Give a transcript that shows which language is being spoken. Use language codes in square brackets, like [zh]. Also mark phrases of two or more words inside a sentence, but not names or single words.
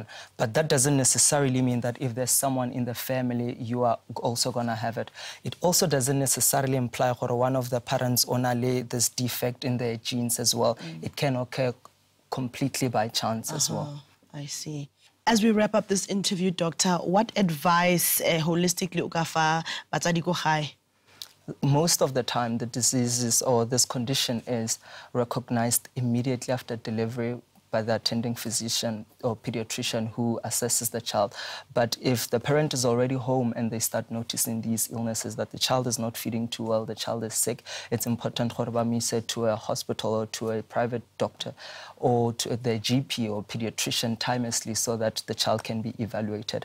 [en] But that doesn't necessarily mean that if there's someone in the family, you are also going to have it. It also doesn't necessarily imply that one of the parents only this defect in their genes as well. It can occur completely by chance as well. I see. As we wrap up this interview, Doctor, what advice holistically [tn] ukafa batsadi ko gae? [en] Most of the time, the diseases or this condition is recognized immediately after delivery by the attending physician or pediatrician who assesses the child. But if the parent is already home and they start noticing these illnesses, that the child is not feeding too well, the child is sick, it's important to a hospital or to a private doctor or to the GP or pediatrician timelessly so that the child can be evaluated.